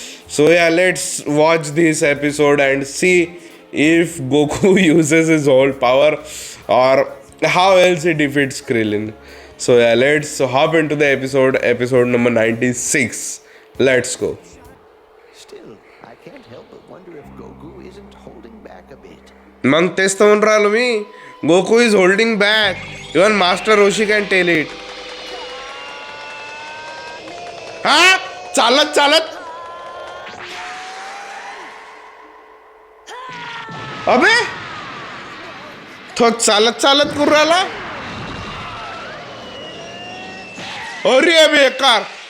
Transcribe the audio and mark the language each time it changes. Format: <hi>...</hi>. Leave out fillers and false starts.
<en>So let's watch this episode and see if Goku uses his whole power or how else he defeats Krillin. So let's hop into the episode number 96. Let's go. Still, I can't help but wonder if Goku isn't holding back a bit.</en> <mr>मग तेच तर म्हणून राहिलो मी,</mr> <en>Goku is holding back. Even Master Roshi can tell it.</en> <mr>हा चालत चालत, अबे तो चालत चालत करू राहिला. अरे बेकार.</mr>